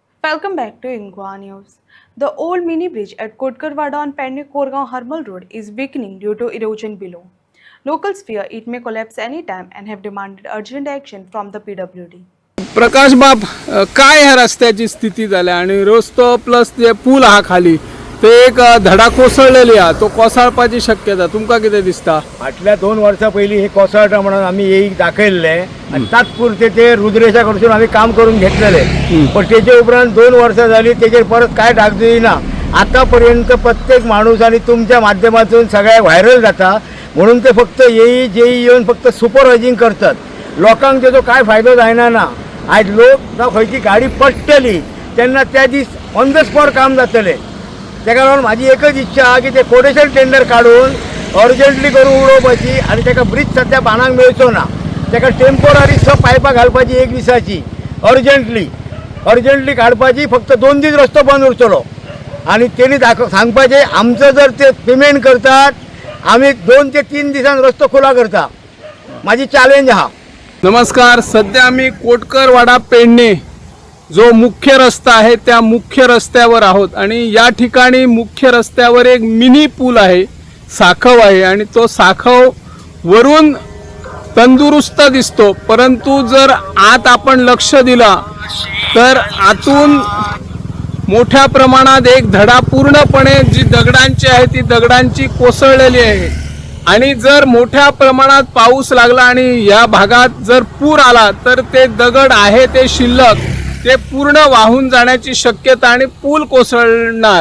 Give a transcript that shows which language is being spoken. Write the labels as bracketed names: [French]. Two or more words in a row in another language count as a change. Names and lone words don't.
[English] Welcome back to Ingwa News. The old mini bridge at Kotkarwada on Pendle-Koregaon Harmal Road is weakening due to erosion below. Locals fear it may collapse anytime and have demanded urgent action from the PWD. [Konkani] प्रकाश बाब काय ह्या रस्त्याची स्थिती झाली आणि रस्तो प्लस जे पूल हा खाली ते एक धडा कोसळलेली हा तो कोसळपाची शक्यता तुमका किती दिसता? फाटल्या 2 वर्षा पहिली हे कोसळटा म्हणून आम्ही येई दाखयल्ले आणि तात्पुरते ते रुद्रेशा कडसून आम्ही काम करून घेतलेले पण त्याच्या उपरांत 2 वर्षा झाली त्याचे परत काय डाग येईना. आतापर्यंत प्रत्येक माणूस आणि तुमच्या माध्यमातून सगळ्या व्हायरल जाता म्हणून ते फक्त येई जेई येऊन फक्त सुपरवायझिंग करतात. लोकांक त्याचो काय फायदो जायना ना. आज लोक जावं खंयची गाडी पडटली तेन्ना त्या दीस [English] on the spot [Konkani] काम जातले. तेका लागून माझी एकच इच्छा हा की ते [English] quotation tender [Konkani] काढून अर्जंटली करून उडोवपाची आणि तेका ब्रिज सध्या बांदूंक मेळचो ना. तेका टेम्पोररी पायपां घालपाची 1 दिसाची अर्जंटली काडपाची. फक्त 2 दीस रस्तो बंद उरतलो आणि तेणी सांगपाचें आमचं जर ते पेमेंट करतात आम्ही 2 ते 3 दिसान रस्तो खुला करता. माझी चॅलेंज हा. [Marathi] नमस्कार, सध्या आम्ही कोटकरवाडा पेडणे जो मुख्य रस्ता आहे त्या मुख्य रस्त्यावर आहोत आणि या ठिकाणी मुख्य रस्त्यावर एक मिनी पूल आहे, साखव आहे आणि तो साखव वरून तंदुरुस्त दिसतो, परंतु जर आत आपण लक्ष दिला तर आतून मोठ्या प्रमाणात एक धडा पूर्णपणे जी दगडांची आहे ती दगडांची कोसळलेली आहे आणि जर मोठ्या प्रमाणात पाऊस लागला आणि या भागात जर पूर आला तर ते दगड आहे ते शिल्लक ते पूर्ण वाहून जाण्याची शक्यता आणि पूल कोसळणार.